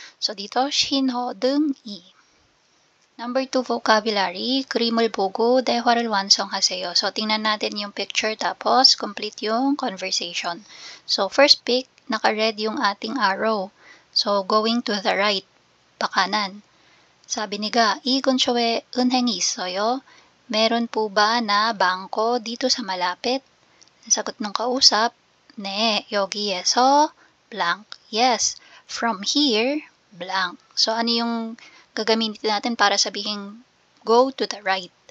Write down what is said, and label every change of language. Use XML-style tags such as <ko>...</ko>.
<tl>So, dito, 신호등이.</tl> <en>Number 2 vocabulary,</en> <ko>그림을 보고 대화를 완성하세요.</ko> <tl>So, tingnan natin yung picture tapos complete yung conversation.</tl> <en>So, first pick,</en> <tl>naka-red yung ating</tl> <en>arrow. So, going to the right, pakanan.</en> <tl>Sabi ni</tl> <ko>Ga, 이 근처에 은행이 있어요?</ko> <tl>Meron po ba na bangko dito sa malapit? Sagot ng kausap,</tl> <ko>네, 여기에서</ko> <tl>blank.</tl> <en>Yes, from here, blank. So,</en> <tl>ano yung gagamitin natin para sabihin</tl> <en>go to the right?</en>